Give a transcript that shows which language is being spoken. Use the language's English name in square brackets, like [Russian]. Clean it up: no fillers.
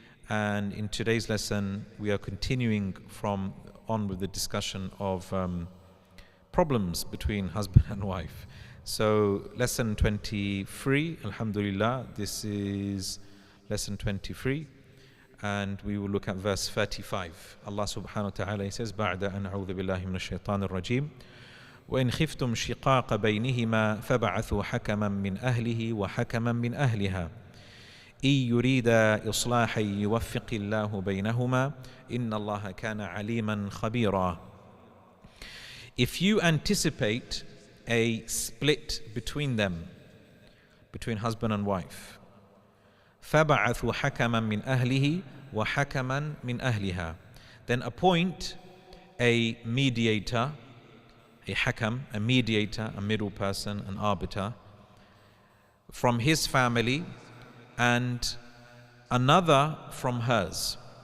[English] And in today's lesson, we are continuing on with the discussion of problems between husband and wife. So lesson 23, alhamdulillah, this is lesson 23. And we will look at verse 35. Allah subhanahu wa ta'ala says, [Arabic] بعد أن أعوذ بالله من الشيطان الرجيم وإن خفتم شقاق بينهما فبعثوا حكما من أهله وحكما من أهلها إن يريد إصلاحا يوفق الله بينهما إن الله كان عليما خبيرا. [English] If you anticipate a split between them, between husband and wife, [Arabic] فَبَعَثُوا حَكَمًا مِنْ أَهْلِهِ وَحَكَمًا مِنْ أَهْلِهَا, [English] then appoint a mediator, a hakam, a mediator, a middle person, an arbiter, from his family and another from hers.